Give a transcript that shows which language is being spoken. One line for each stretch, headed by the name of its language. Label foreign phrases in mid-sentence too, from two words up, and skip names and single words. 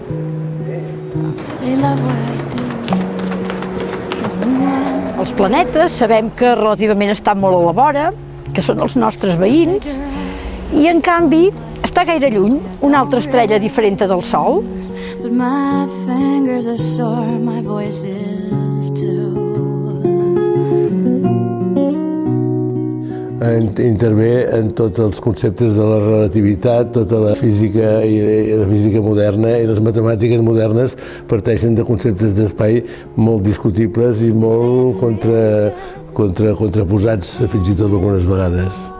English: I'll say, they love what I do.
Catalan: Els planetes sabem que relativament estan molt a la vora, que són els nostres veïns, i en canvi està gaire lluny una altra estrella diferent del Sol.
English: But my fingers are sore, my voice is too.
Catalan: Intervé en tots els conceptes de la relativitat, tota la física i la física moderna i les matemàtiques modernes parteixen de conceptes d'espai molt discutibles i molt contraposats fins i tot algunes vegades.